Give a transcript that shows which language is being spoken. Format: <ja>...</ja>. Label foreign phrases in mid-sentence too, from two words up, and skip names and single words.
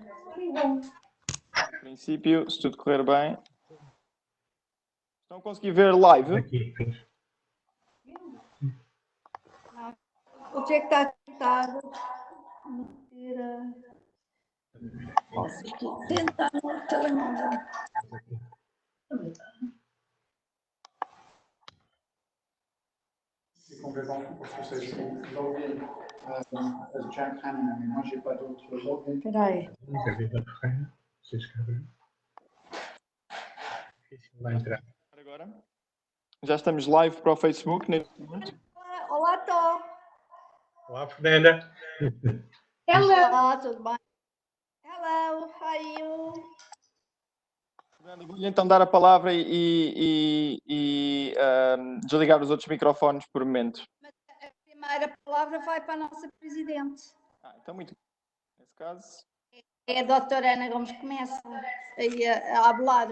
<pt>Em princípio, se tudo correr bem. Estão a conseguir ver live? Aqui. O Jack está tentado. Posso aqui tentar no telemóvel.</pt> <fr>C'est complètement fou parce que c'est</fr> <en>login as Jack Hannan,</en> <fr>mais moi j'ai pas d'autre login.</fr> <pt>Espera aí. Vida Ferreira, se inscrever. Difícil vai entrar. Agora. Já estamos live para o Facebook neste momento. Olá, Tó. Olá, Fernanda. Olá, tudo bem?</pt> <en>Hello, how are you?</en> <pt>Vou-lhe então dar a palavra e desligar os outros microfones por momento. Mas a primeira palavra vai para a nossa presidente. Então, muito bem. Nesse caso. É a doutora Ana Gomes que começa aí a falar.</pt>